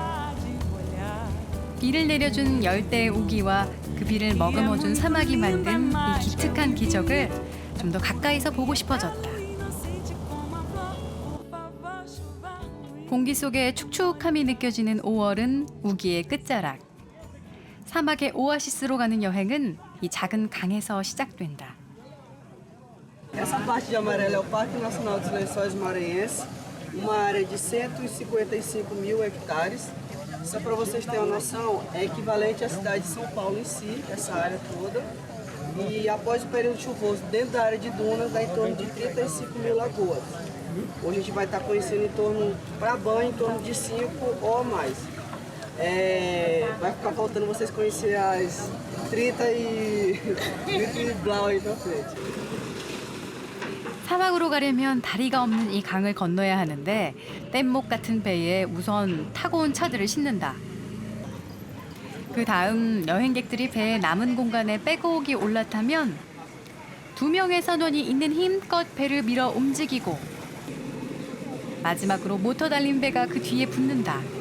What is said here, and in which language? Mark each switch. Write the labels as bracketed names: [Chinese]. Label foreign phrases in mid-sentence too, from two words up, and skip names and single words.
[Korean] 비를 내려준 열대의 우기와 그 비를 머금어준 사막이 만든 이 기특한 기적을 좀 더 가까이서 보고 싶어졌다. 공기 속에 축축함이 느껴지는 5월은 우기의 끝자락. 사막의 오아시스로 가는 여행은 이 작은 강에서 시작된다. [Portuguese] Essa parte de amarelo é o Parque Nacional dos Lençóis Maranhenses, uma área de 155 mil hectares. Só para vocês terem uma noção, é equivalente à cidade de São Paulo em si, essa área toda. E após o período chuvoso, dentro da área de dunas, dá em torno de 35 mil lagoas. Hoje a gente vai estar conhecendo em torno, para banho, em torno de 5 ou mais. Vai ficar faltando vocês conhecerem as 30 e blau aí pra frente. [Korean] 사막으로 가려면 다리가 없는 이 강을 건너야 하는데 뗏목 같은 배에 우선 타고 온 차들을 싣는다. 그 다음 여행객들이 배의 남은 공간에 빼곡히 올라타면 2명의 선원이 있는 힘껏 배를 밀어 움직이고 마지막으로 모터 달린 배가 그 뒤에 붙는다.